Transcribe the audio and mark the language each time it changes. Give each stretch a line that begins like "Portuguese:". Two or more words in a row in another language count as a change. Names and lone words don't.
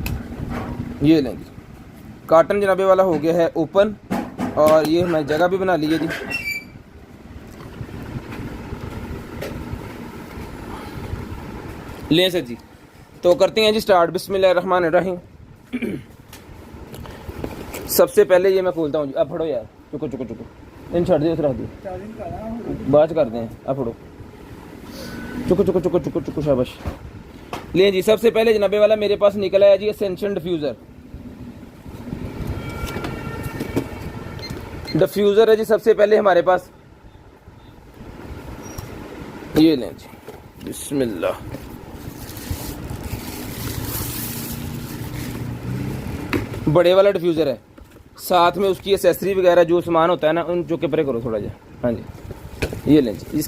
Urdu: ٹھیک ہے جی، یہ لیں گے کارٹن جنابِ والا ہو گیا ہے اوپن، اور یہ ہماری جگہ بھی بنا لی ہے جی. لے سر جی، تو کرتے ہیں جی اسٹارٹ. بسم اللہ الرحمن الرحیم۔ سب سے پہلے یہ میں کھولتا ہوں جی.
Punjabi: اب پھڑو یار، چکو چکو چکو، اِن چھڈ دیو، رکھ دیو، بعد چ
Urdu: کرتے ہیں.
Punjabi: اب پھڑو، چکو چکو چکو چکو چکو، شاباش.
Urdu: لے جی، سب سے پہلے جنابِ والا میرے پاس نکلا ہے جی
English: essential diffuser.
Urdu: ڈفیوزر ہے جی سب سے پہلے ہمارے پاس، یہ لیں جی، بسم اللہ. بڑے والا ڈفیوزر ہے، ساتھ میں اس کی ایکسیسری وغیرہ جو سامان ہوتا ہے نا، ان جو کے پرے کرو تھوڑا جا، ہاں جی، یہ لیں جی.